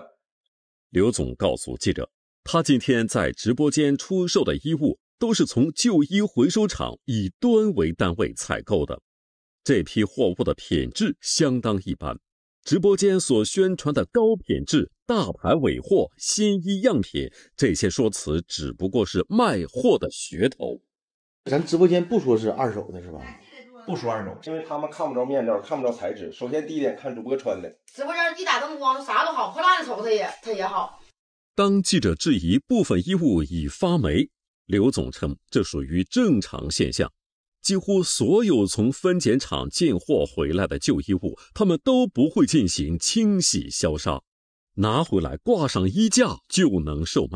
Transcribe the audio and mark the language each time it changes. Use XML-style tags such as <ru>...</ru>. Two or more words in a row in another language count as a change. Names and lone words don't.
<zh>劉總告訴記者，他今天在直播間出售的衣物都是從舊衣回收廠以噸為單位採購的，這批貨物的品質相當一般。直播間所宣傳的高品質、大牌尾貨、新衣樣品，這些說辭只不過是賣貨的噱頭。咱直播間不說是二手的是吧？不說二手，因為他們看不着面料，看不着材質。首先第一點看主播穿的，直播間一打燈光啥都好，破爛的瞅它也好。當記者質疑部分衣物已發霉，劉總稱這屬於正常現象。幾乎所有從分揀廠進貨回來的舊衣物，他們都不會進行清洗消殺，拿回來掛上衣架就能售賣。</zh>